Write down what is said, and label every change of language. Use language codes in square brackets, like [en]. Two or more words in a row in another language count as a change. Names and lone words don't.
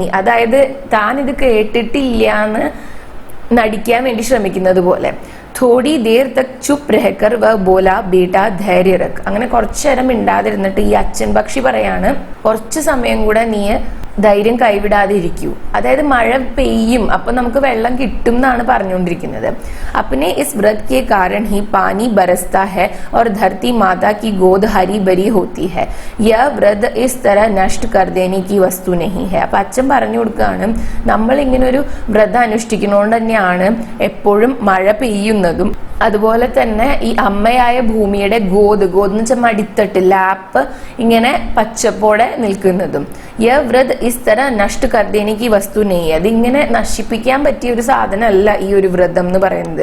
[ml] അതായത് താൻ ഇത് കേട്ടിട്ടില്ലാന്ന് നടിക്കാൻ വേണ്ടി ശ്രമിക്കുന്നത് പോലെ. [hi] थोड़ी देर तक चुप रहकर वह बोला बेटा धैर्य रख. [ml] അങ്ങനെ കുറച്ചു നേരം മിണ്ടാതിരുന്നിട്ട് ഈ അച്ഛൻ പക്ഷി പറയാണ്, കുറച്ച് സമയം കൂടെ നീ ധൈര്യം കൈവിടാതെ ഇരിക്കൂ. അതായത് മഴ പെയ്യും, അപ്പൊ നമുക്ക് വെള്ളം കിട്ടും എന്നാണ് പറഞ്ഞുകൊണ്ടിരിക്കുന്നത്. [hi] अपने इस व्रत के कारण ही पानी बरसता है और धरती माता की गोद हरी भरी होती है, यह व्रत इस तरह नष्ट कर देने की वस्तु नहीं है. [ml] അപ്പൊ അച്ഛൻ പറഞ്ഞു കൊടുക്കുകയാണ്, നമ്മൾ ഇങ്ങനെ ഒരു വ്രതം അനുഷ്ഠിക്കുന്നതുകൊണ്ട് തന്നെയാണ് എപ്പോഴും മഴ പെയ്യുന്നതും അതുപോലെ തന്നെ ഈ അമ്മയായ ഭൂമിയുടെ ഗോദ് എന്ന് വെച്ചാൽ മടിത്തട്ട്, ലാപ്പ് ഇങ്ങനെ പച്ചപ്പോടെ നിൽക്കുന്നതും. [hi] यह व्रत इस तरह नष्ट कर देने की वस्तु नहीं, [ml] അതിങ്ങനെ നശിപ്പിക്കാൻ പറ്റിയ ഒരു സാധനമല്ല ഈ ഒരു വ്രതം എന്ന് പറയുന്നത്.